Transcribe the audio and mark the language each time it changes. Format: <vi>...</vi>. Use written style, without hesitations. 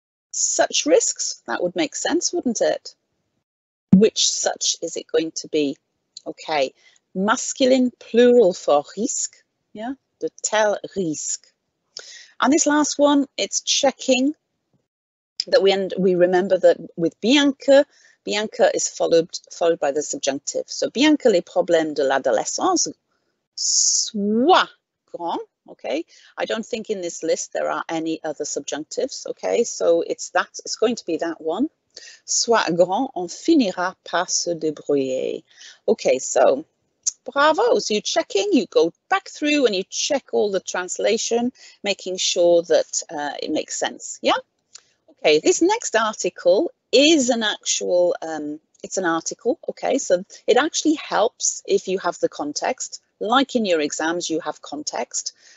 <en>Such risks, that would make sense, wouldn't it? Which such is it going to be? Okay. Masculine plural for risque, yeah,</en> <fr>de tel risque.</fr> <en>And this last one, it's checking that we remember that with bien que is followed by the subjunctive.</en> <fr>So bien que les problèmes de l'adolescence soient grands, okay.</fr> <en>I don't think in this list there are any other subjunctives, okay. So it's going to be that one.</en> <fr>Soit grand, on finira par se débrouiller.</fr> <en>Okay, so bravo. So you're checking, you go back through and you check all the translation, making sure that it makes sense. Yeah. Okay, this next article is an actual, it's an article. Okay, so it actually helps if you have the context, like in your exams, you have context.</en>